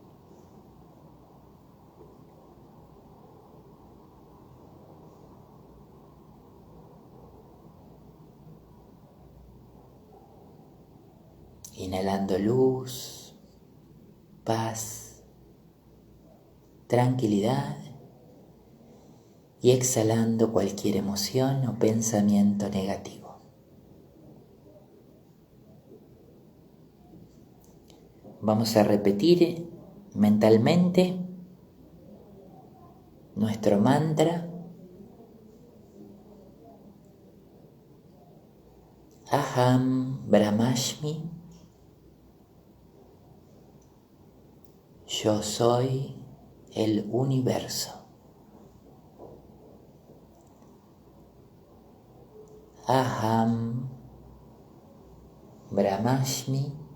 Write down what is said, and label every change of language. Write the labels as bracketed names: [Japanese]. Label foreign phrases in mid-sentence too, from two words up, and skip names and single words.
[Spanish] Inhalando luz, paz, tranquilidad y exhalando cualquier emoción o pensamiento negativo. Vamos a repetir mentalmente nuestro mantra. [Sanskrit] Aham Brahmasmi. [Spanish] Yo soy el universo. [Sanskrit] Aham Brahmasmi.